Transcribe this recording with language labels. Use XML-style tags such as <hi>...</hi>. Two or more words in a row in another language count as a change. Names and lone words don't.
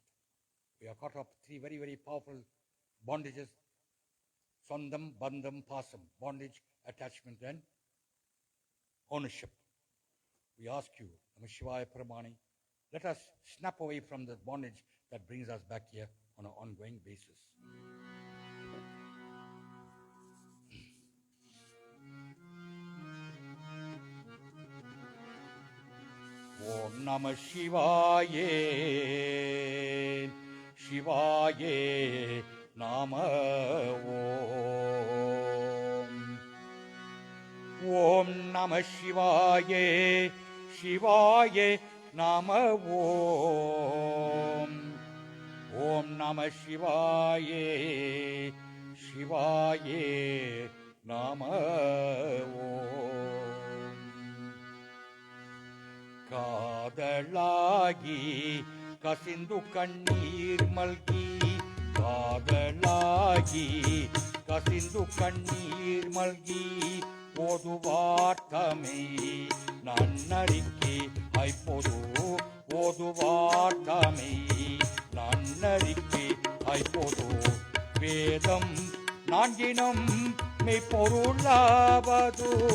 <en>We are caught up 3 very, very powerful bondages:</en> <ta>சொந்தம், பந்தம், பாசம்,</ta> <en>bondage, attachment, and ownership. We ask you,</en> <sa>नमः शिवाय परमणि,</sa> <en>let us snap away from this bondage that brings us back here on an ongoing basis.</en> <sa>ओम् नमः शिवाय, शिवाय नमः ओम्. ओम् नमः शिवाय, शिवाय नमः ओम्. ओम् नमः शिवाय, शिवाय नमः ओम्.</sa> <ta>காதலாகி கசிந்து கண்ணீர் மல்கி, காதலாகி கசிந்து கண்ணீர் மல்கி, ஓதுவார்த்தமை நன்னறிக்கை ஐப்பொது, ஓதுவார்த்தமை நன்னறிக்கை ஐப்பொது, வேதம் நான்கினம் மெய்ப்பொருளாவது,</ta>